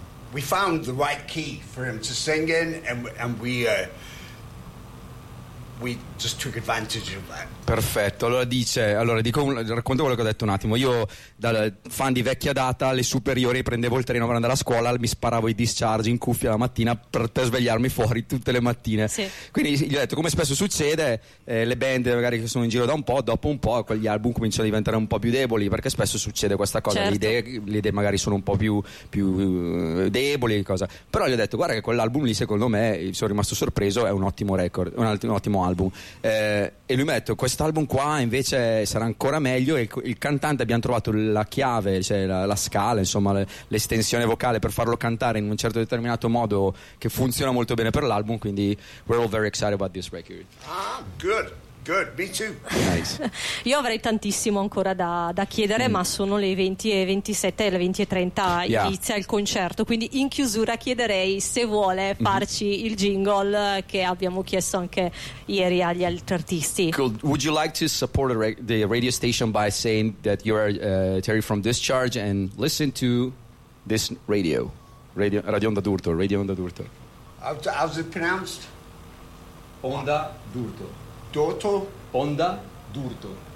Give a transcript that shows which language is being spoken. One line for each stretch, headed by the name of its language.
English: We found the right key for him to sing in, and we just took advantage of that.
Italian: Perfetto. Racconto quello che ho detto un attimo. Io, da fan di vecchia data, alle superiori prendevo il treno per andare a scuola, mi sparavo i Discharge in cuffia la mattina per svegliarmi fuori tutte le mattine. Sì. Quindi gli ho detto, come spesso succede, le band magari che sono in giro da un po', dopo un po' gli album cominciano a diventare un po' più deboli, perché spesso succede questa cosa, certo. le idee magari sono un po' più deboli, cosa. Però gli ho detto, guarda che quell'album lì, secondo me, sono rimasto sorpreso, è un ottimo record, un ottimo album. E lui mi ha detto, quest'album qua invece sarà ancora meglio, e il cantante, abbiamo trovato la chiave, cioè la scala, insomma l'estensione vocale per farlo cantare in un certo determinato modo che funziona molto bene per l'album. Quindi
English: we're all very excited about this record. Good, me too. Nice.
Italian: Io avrei tantissimo ancora da chiedere, ma sono le 20:27 e le 20:30 inizia il concerto, quindi in chiusura chiederei se vuole farci il jingle che abbiamo chiesto anche ieri agli altri artisti.
English: Cool. Would you like to support the radio station by saying that you are Terry from Discharge and listen to this radio Onda d'Urto, Radio Onda d'Urto. How's it pronounced? Onda d'Urto. Dorto? Onda d'Urto.